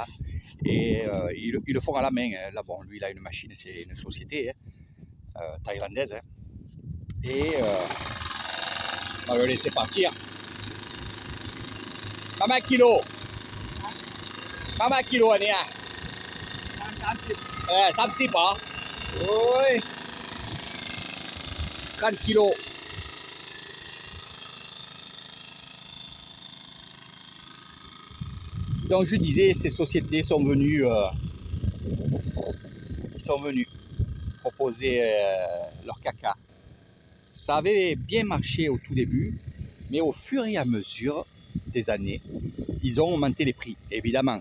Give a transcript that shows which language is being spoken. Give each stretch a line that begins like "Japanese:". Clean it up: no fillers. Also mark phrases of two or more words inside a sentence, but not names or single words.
French: Et ils le font à la main. Hein. Là, bon, lui, il a une machine, c'est une société thaïlandaise. Hein. Et on va le laisser partir. Combien de kilos? Combien de kilos, Ania? 30
Thai: เหรอโอ้ยกันกิโล
French: Donc je disais, ces sociétés sont venues proposer leur caca. Ça avait bien marché au tout début, mais au fur et à mesure des années, ils ont augmenté les prix, évidemment.